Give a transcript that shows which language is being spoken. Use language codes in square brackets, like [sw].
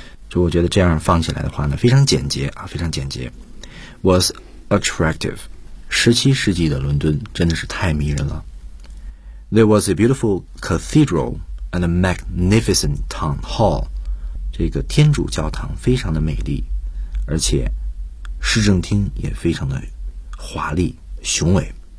[zh] 就我觉得这样放起来的话呢非常简洁啊非常简洁。 [en] Was attractive. [zh] 17世纪的伦敦真的是太迷人了。 [en] There was a beautiful cathedral and a magnificent town hall. [zh] 这个天主教堂非常的美丽。而且市政厅也非常的华丽雄伟。